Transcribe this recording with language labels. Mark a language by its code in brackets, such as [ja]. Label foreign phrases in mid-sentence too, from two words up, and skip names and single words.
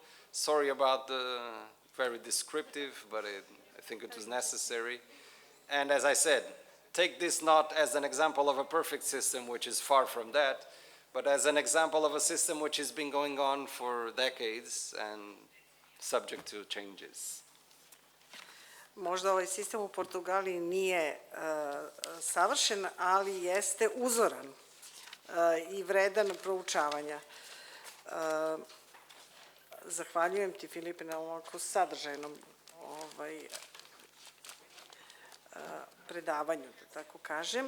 [en] Sorry about the very descriptive, but I think it was necessary. And as I said, take this not as an example of a perfect system, which is far from that, but as an example of a system which has been going on for decades and subject to changes. [sr] Možda ovaj sistem u Portugaliji nije savršen, ali jeste uzoran i vredan proučavanja. Zahvaljujem ti, Filipe, na ovako sadržajnom predavanju, da tako kažem.